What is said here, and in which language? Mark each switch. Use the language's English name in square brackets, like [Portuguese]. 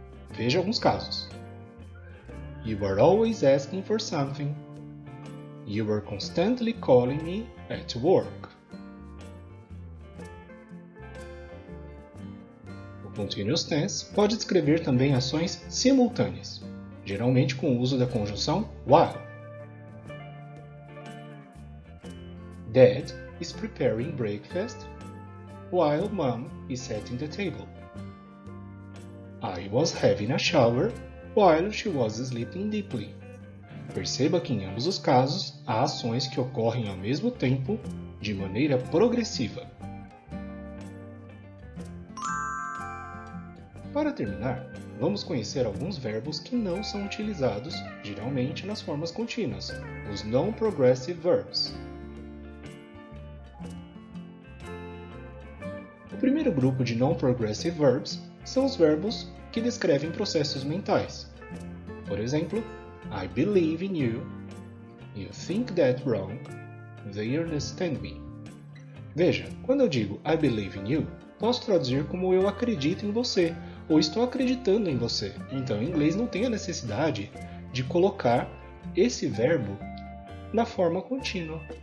[Portuguese] Veja alguns casos. [English] You are always asking for something. You are constantly calling me at work. [Portuguese] O continuous tense pode descrever também ações simultâneas, geralmente com o uso da conjunção while. [English] Dad is preparing breakfast while Mom is setting the table. I was having a shower while she was sleeping deeply. [Portuguese] Perceba que em ambos os casos há ações que ocorrem ao mesmo tempo de maneira progressiva. Para terminar, vamos conhecer alguns verbos que não são utilizados geralmente nas formas contínuas, os non-progressive verbs. O primeiro grupo de non-progressive verbs são os verbos que descrevem processos mentais. Por exemplo, [English] I believe in you, you think that wrong, they understand me. [Portuguese] Veja, quando eu digo [English] I believe in you, [Portuguese] posso traduzir como eu acredito em você, ou estou acreditando em você. Então, em inglês não tem a necessidade de colocar esse verbo na forma contínua.